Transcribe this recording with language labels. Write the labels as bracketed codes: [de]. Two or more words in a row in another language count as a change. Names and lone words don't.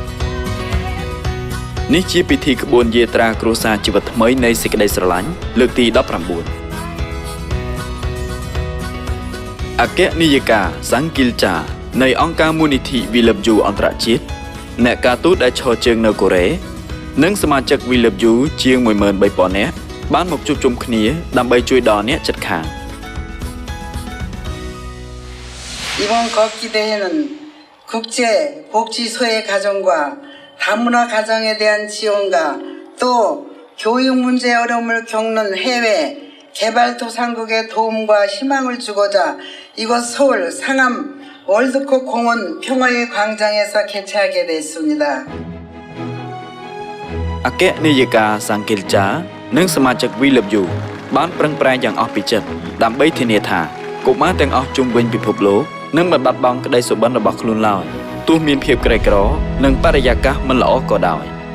[km] នេះជាពិធីក្បួនយាត្រាគ្រួសារជីវិតថ្មីនៃសេចក្តីស្រឡាញ់លើកទី19អគ្គនាយិកាសាំងគីលចានៃអង្គការមូលនិធិ We Love You អន្តរជាតិអ្នកការទូតដែលឈរជើងនៅកូរ៉េនិងសមាជិក We Love You ជាង 13,000 នាក់បានមកជួបជុំគ្នាដើម្បីជួយដល់អ្នកជិតខាង [ko] 이번 걷기대회는 국제복지소외 가정과 다문화 가정에 대한 지원과 또 교육 문제 어려움을 겪는 해외 개발도상국의 도움과 희망을 주고자 이곳 서울 상암 월드컵 공원 평화의 광장에서 개최하게 됐습니다. [km] អគ្គនាយិកាសាំងគីលចានិងសមាជិក We Love You បានប្រឹងប្រែងយ៉ាងអស់ពីចិត្តដើម្បីធានាថាកុមារទាំងអស់ជុំវិញពិភពលោកនឹងមិនបាត់បង់ក្តីសុបិនរបស់ខ្លួនឡើយទោះមានភាពក្រីក្រនិងបរិយាកាសមិនល្អក៏ដោយ